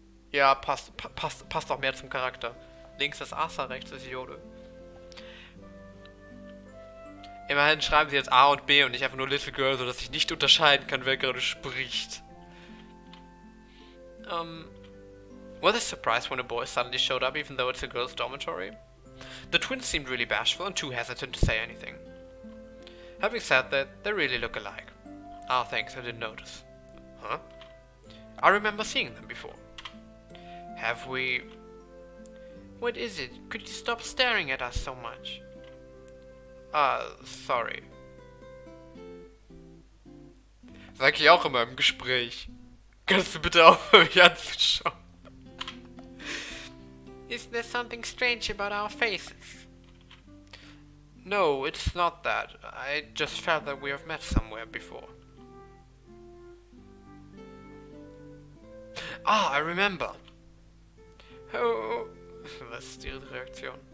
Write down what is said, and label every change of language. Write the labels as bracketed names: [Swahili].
[German] Ja, passt auch mehr zum Charakter. Links ist Asa, rechts ist Yodo. Immerhin schreiben sie jetzt A und B und nicht einfach nur Little Girl, sodass ich nicht unterscheiden kann, wer gerade spricht. [English] Were they surprised when a boy suddenly showed up even though it's a girl's dormitory? The twins seemed really bashful and too hesitant to say anything. Having said that, they really look alike. Ah, thanks, I didn't notice. Huh? I remember seeing them before. Have we... What is it? Could you stop staring at us so much? Sorry. [German] Sag ich auch immer im Gespräch. Kannst du bitte aufhören, mich anzuschauen? [English] Is there something strange about our faces? No, it's not that. I just felt that we have met somewhere before. Ah, I remember. Oh. [German] Was ist ihre Reaktion?